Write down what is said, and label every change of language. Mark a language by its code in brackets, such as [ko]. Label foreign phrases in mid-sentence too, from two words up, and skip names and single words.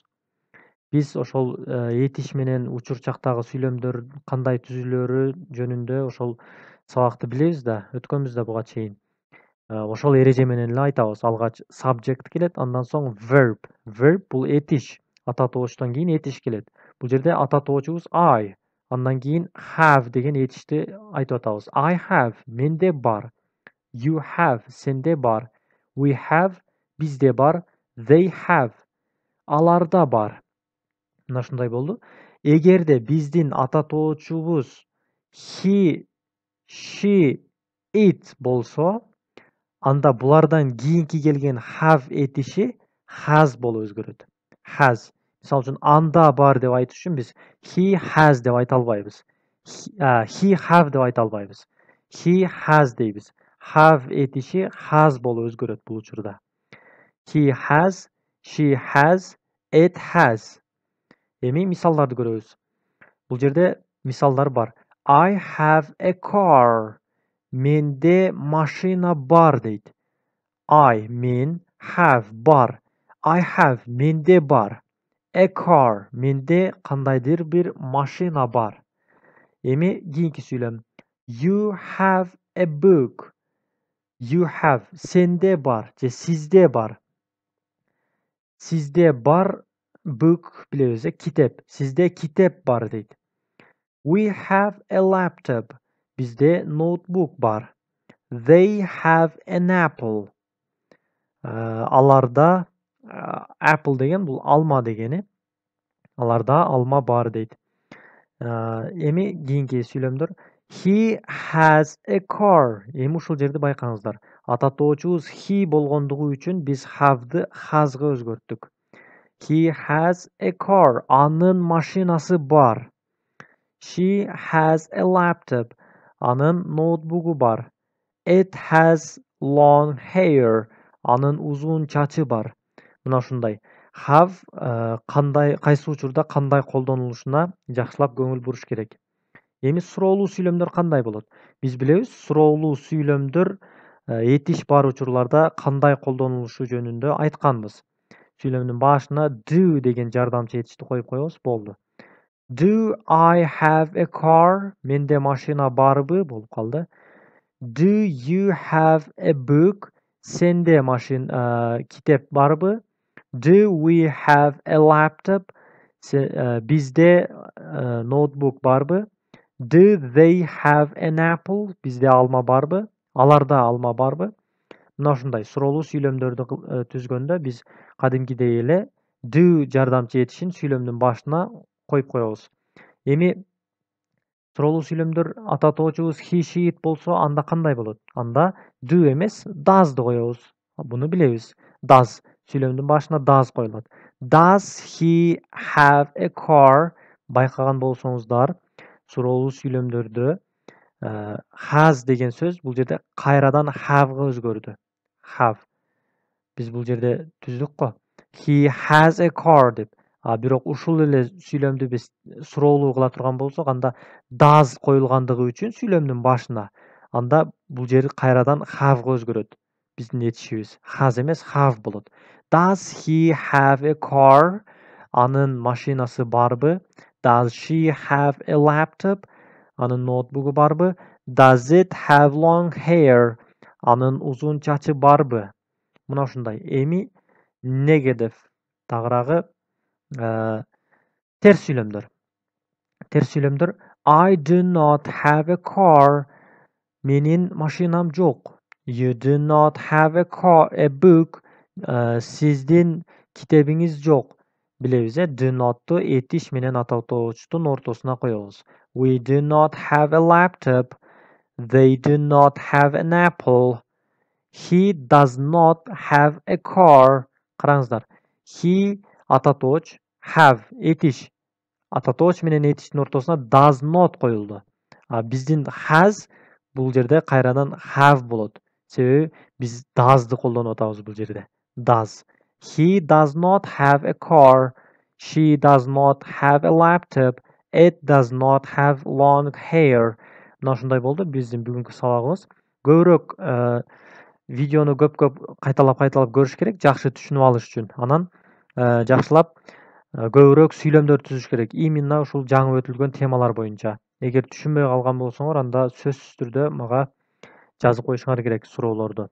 [ky] Биз ошол этиш менен учурчактагы сүйлөмдөр кандай түзүлөөрү жөнүндө ошол сабакты билебиз да, өткөнбүз да буга чейин. Ошол эреже менен эле айтабыз. Алгач subject келет, андан соң verb. Verb бул этиш. Ата тоочтон кийин этиш келет. Бул жерде ата тоочубуз I. Андан кийин have деген этишти айтып атабыз. [en] I have, [ky] менде бар. [en] You have, [ky] сенде бар. [en] We have, [ky] бизде бар. [en] They have, [ky] аларда бар. Мына ушундай болду. Эгерде биздин ата тоочубуз [en] he, she, it [ky] болсо, анда булардан кийинки келген have этиши has болуп өзгөрөт. Has. Мисалы үчүн анда бар деп айтыш үчүн биз [en] he has [ky] деп айта албайбыз. [en] He have [ky] деп айта албайбыз. [en] He has [ky] дейбиз. Have этиши has болуп өзгөрөт бул учурда. [en] He has, she has, it has. [ky] Эми мисалдарды көрөбүз. Бул жерде мисалдар бар. [en] I have a car. [ky] Менде машина бар дейт. I, мен, have, бар. [en] I have, [ky] менде бар. [en] A car, [ky] менде кандайдыр бир машина бар. Эми кийинки сүйлөм. [en] You have a book. You have, [ky] сенде бар, же сизде бар. Сизде бар, book билебиз, китеп. Сизде китеп бар дейт. [en] We have a laptop. [ky] Bizde ноутбук бар. [en] They have an apple. [ky] Аларда apple деген бул алма дегени. Аларда алма бар дейт. Эми кийинки сүйлөмдөр. [en] He has a car. [ky] Эми ушул жерди байкаңыздар. Ата тоочубуз he болгондугу үчүн биз have'ды has'га өзгөрттүк. [en] He has a car. [ky] Анын машинасы бар. [en] She has a laptop. [ky] Анын ноутбугу бар. [en] It has long hair. [ky] Анын узун чачы бар. Мына ушундай. Have кайсы учурда кандай колдонулушуна жакшылап көңүл буруш керек. Эми суроолуу сүйлөмдөр кандай болот? Биз билебиз, суроолуу сүйлөмдөр этиш бар учурларда кандай колдонулушу жөнүндө айтканбыз. Сүйлөмдүн башына do деген жардамчы этишти коюп коебуз, болду. [en] Do I have a car? [ky] Менде машина барбы? Болуп калды. [en] Do you have a book? [ky] Сенде китеп барбы? [en] Do we have a laptop? [ky] Bizde ноутбук барбы? [en] Do they have an apple? [ky] Bizde алма барбы? Аларда алма барбы? Мына ушундай суроолуу сүйлөмдөрдү түзгөндө биз кадимкидей эле do жардамчы этишин сүйлөмдүн башына коюп коебуз. Эми суроолуу сүйлөмдөр ата тоочубуз [en] he, she, it [ky] болсо анда кандай болот? Анда do эмес does'ды коебуз. Буну билебиз. Does сүйлөмдүн башына does коюлат. [en] Does he have a car? [ky] Байкаган болсоңуздар, суроолуу сүйлөмдөрдө has деген сөз бул жерде кайрадан have'га өзгөрдү. Have. Биз бул жерде түздүк го. [en] He has a car деп. [ky] Бирок ушул эле сүйлөмдү биз суроолуу кыла турган болсок, анда does коюлгандыгы үчүн сүйлөмдүн башына анда бул жери кайрадан have'га өзгөрөт. Биздин этишибиз has эмес have болот. [en] Does he have a car? [ky] Анын машинасы барбы? [en] Does she have a laptop? [ky] Анын ноутбугу барбы? [en] Does it have long hair? [ky] Анын узун чачы барбы? Мына ушундай. Эми negative тагыраагы терс сүйлөмдөр. Терс сүйлөмдөр [en] I do not have a car. [ky] Менин машинам жок. [en] You do not have a book. [ky] Сиздин китебиңиз жок. Билебиз, [en] do not'tu [ky] этиш менен атоочтун ортосуна коебуз. [en] We do not have a laptop. They do not have an apple. He does not have a car. [ky] Караңыздар. He ататооч, have этиш. Ататооч менен этиштин ортосуна [en] does not [ky] коюлду. Биздин has бул жерде кайрадан have болот. Себеби биз does'ды колдонуп атабыз бул жерде. Does. [en] He does not have a car. She does not have a laptop. It does not have long hair. [ky] Мына ушундай болду биздин бүгүнкү сабагыбыз. Көбүрөөк видеону көп кайталап көрүш керек, жакшы түшүнүп алыш үчүн. Анан жакшылап көбүрөөк сүйлөмдөр түзүш керек. Именно ушул жаңы өтүлгөн темалар боюнча. Эгер түшүнбөй калган болсоңор, анда сөзсүз түрдө мага жазып коюшуңар керек суроолорду.